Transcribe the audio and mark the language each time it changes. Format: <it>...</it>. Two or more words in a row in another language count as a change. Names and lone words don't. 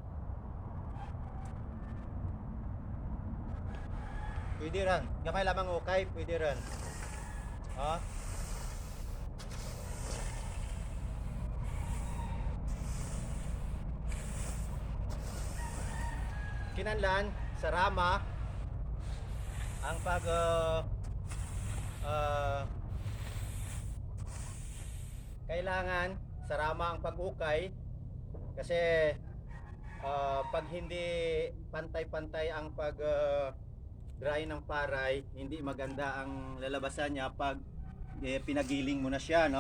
<tl>Pwede rin.</tl> <hil>Gamay lamang ukay, pwede rin. Kinahanglan sa rama ang pag kailangan sa</hil> <tl>rama ang pag-ukay kasi pag hindi pantay-pantay ang pag dry ng paray, hindi maganda ang lalabasan niya pag pinagiling mo na siya, no?</tl>